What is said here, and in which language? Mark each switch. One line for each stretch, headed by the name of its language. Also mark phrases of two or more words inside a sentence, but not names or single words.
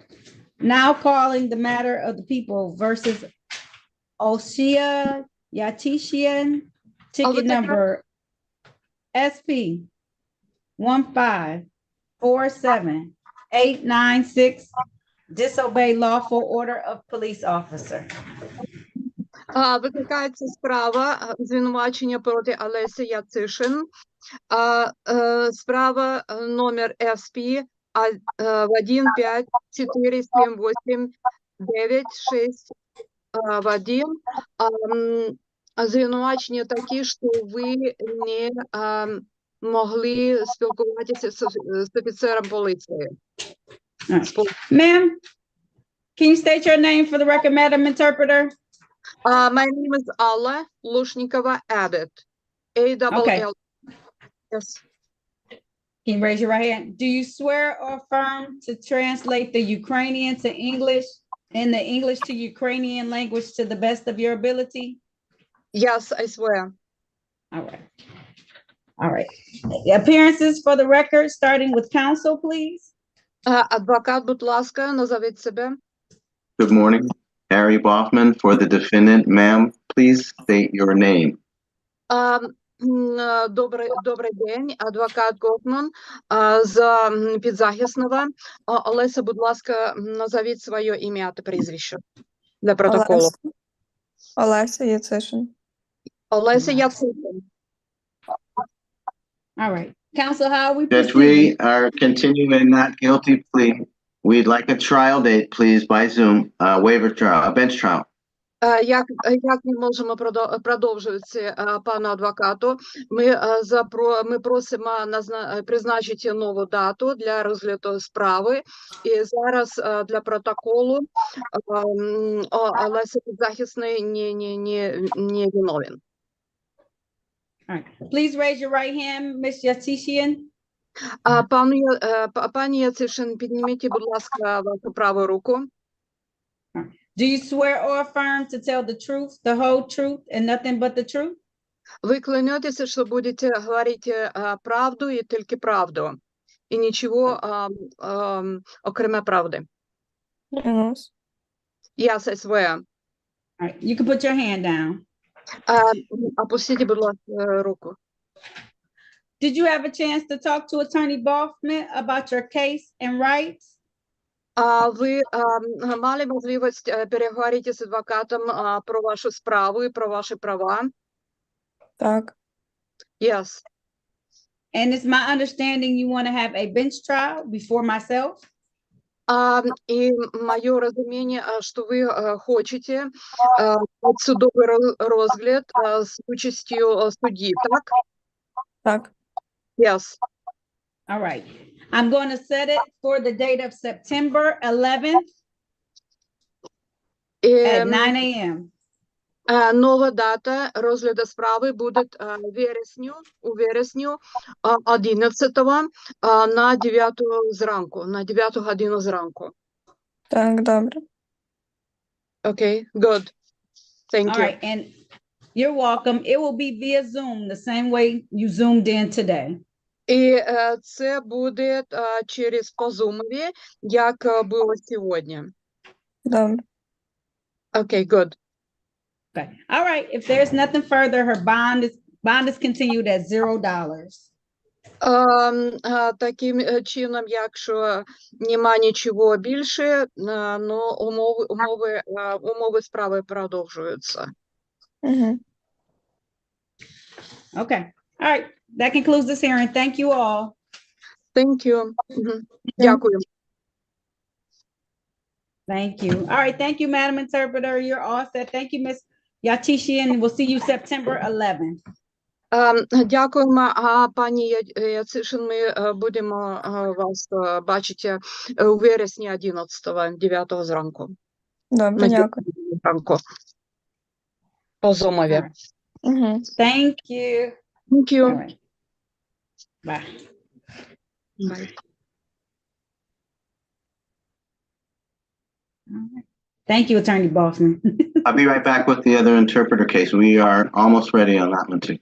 English: Now calling the matter of the people versus Oshia Yatishian, ticket number SP 1547896, disobey lawful order of police officer.
Ukrainian: Викликається справа звинувачення проти Олесі Яцишин. Справа номер СП 1547896 звинувачення такі, що ви не могли спілкуватися з офіцером поліції.
English: Ma'am, can you state your name for the record, Madam Interpreter? My name is Alla Lushnikova Added. A-double-L. Yes. Can you raise your right hand? Do you swear or affirm to translate the Ukrainian to English and the English to Ukrainian language to the best of your ability? Yes, I swear. All right. All right. Appearances for the record, starting with counsel, please.
Ukrainian: Адвокат, будь ласка, назовіть себе.
English: Good morning. Harry Boffman for the defendant. Ma'am, please state your name.
Ukrainian: Добрий день, адвокат Гофман з підзахисного. Олеся, будь ласка, назовіть своє ім'я та прізвище для протоколу. Олеся Яцишин. Олеся Яцишин.
English: All right. Counsel, how are we Judge, proceeding? we are continuing a not guilty plea. We'd like a trial date, please, by Zoom, waiver trial, a bench trial.
Ukrainian: Як ми можемо продовжувати, пану адвокату? Ми просимо призначити нову дату для розгляду справи. І зараз для протоколу Олеся підзахисний не виновен.
English: All right. Please raise your right hand, Miss Yatishian.
Ukrainian: Пані Яцишин, підніміть, будь ласка, вашу праву руку.
English: Do you swear or affirm to tell the truth, the whole truth, and nothing but the truth?
Ukrainian: Ви клянетеся, що будете говорити правду і тільки правду, і нічого окреме правди.
English: Yes. Yes, I swear. All right. You can put your hand down.
Ukrainian: Опустіть, будь ласка, руку.
English: Did you have a chance to talk to Attorney Boffman about your case and rights?
Ukrainian: Ви мали можливість переговорити з адвокатом про вашу справу і про ваші права? Так.
English: Yes. And it's my understanding you want to have a bench trial before myself?
Ukrainian: І моє розуміння, що ви хочете судовий розгляд з участю судді, так? Так.
English: Yes. All right. I'm going to set it for the date of September 11th at 9 a.m.
Ukrainian: Нова дата розгляду справи буде у вересню 11-го на 9 зранку, на 9 годину зранку. Так, добре.
English: Okay, good. Thank All you. right. And You're welcome. It will be via Zoom, the same way you zoomed in today.
Ukrainian: І це буде через по Zoom, як було сьогодні. Добре.
English: Okay, good. Okay. All right. If there's nothing further, her bond is continued at $0.
Ukrainian: Таким чином, якщо нема нічого більше, ну, умови справи продовжуються. Угу.
English: Okay. All right. That concludes this hearing. Thank you all. Thank you. Дякую. Thank you. All right. Thank you, Madam Interpreter. You're all set. Thank you, Miss Yatishi, and we'll see you September 11th.
Ukrainian: Дякуємо, пані Яцишин, ми будемо вас бачити у вересні 11-го, 9 зранку. Добре, дякую. Зранку. По Зумові. Угу.
English: Thank you. Thank you. All right. Bye. Bye. All right. Thank you, Attorney Bossman. I'll be right back with the other interpreter case. We are almost ready on that one too.